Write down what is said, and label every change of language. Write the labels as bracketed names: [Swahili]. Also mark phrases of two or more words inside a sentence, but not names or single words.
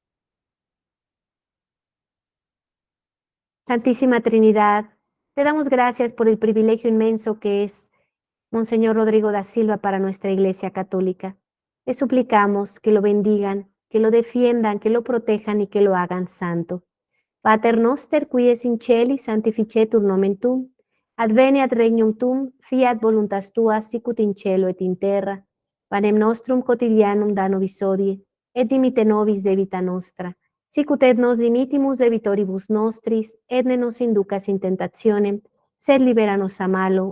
[Spanish] Santísima Trinidad, te damos gracias por el privilegio inmenso que es Monseñor Rodrigo da Silva para nuestra Iglesia Católica. Le suplicamos que lo bendigan, que lo defiendan, que lo protejan y que lo hagan santo. [Latin] Pater noster, qui es in celi, sanctificetur nomen tuum, adveniat regnum tuum, fiat voluntas tua, sicut in cielo et in terra. Panem nostrum quotidianum da nobis hodie, et dimite nobis debita nostra, sicut et nos dimitimus debitoribus nostris, et ne nos inducas in tentationem, sed libera nos a malo.